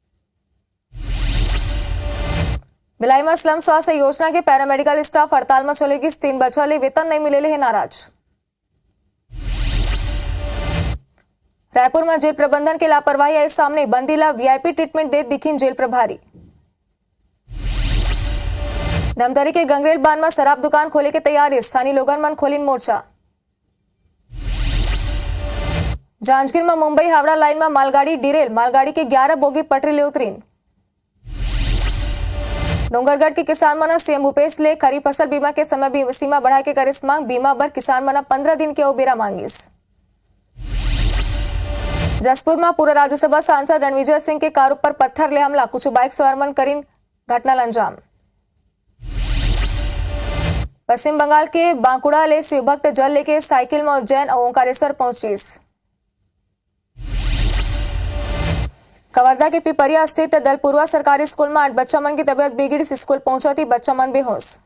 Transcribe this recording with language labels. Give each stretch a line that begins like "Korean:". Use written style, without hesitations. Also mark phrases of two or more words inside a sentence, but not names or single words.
Chhattisgarhi: भिलाई में स्लम स्वास्थ्य योजना के पैरामेडिकल स्टाफ हड़ताल में चलेगी। 3 बच्चा ले वेतन नहीं मिले है नाराज। रायपुर में जेल प्रबंधन की लापरवाही आई सामने, बंदीला VIP ट्रीटमेंट दे दिखीन जेल प्रभारी। धमतरी के गंगरेल बांध में शराब दुकान खोले के तैयारी, स्थानीय लोगन मन खोलिन मोर्चा। जांजगीर में मुंबई हावड़ा लाइन में मालगाड़ी डिरेल, मालगाड़ी के 11 बोगी पटरी ले उतरीन। डोंगरगढ़ के किसान मना CM भूपेश ले खरीफ फसल बीमा के समय सीमा बढ़ा के करिस मांग। बीमा बर किसान मना 15 दिन के बेरा मांगिस। जसपुर में पूर्व राज्यसभा सांसद रणविजय सिंह के कार पर पत्थर ले हमला, कुछ बाइक सवार मन करीन घटना अंजाम। पश्चिम बंगाल के बांकुड़ा ले शिव भक्त जल लेके साइकिल में उज्जैन और ओंकारेश्वर पहुंचीस। कवर्धा के पिपरिया स्थित दलपुरवा सरकारी स्कूल में 8 बच्चा मन की तबीयत बिगड़ी, स्कूल पहुंचा थी बच्चा मन बेहोश।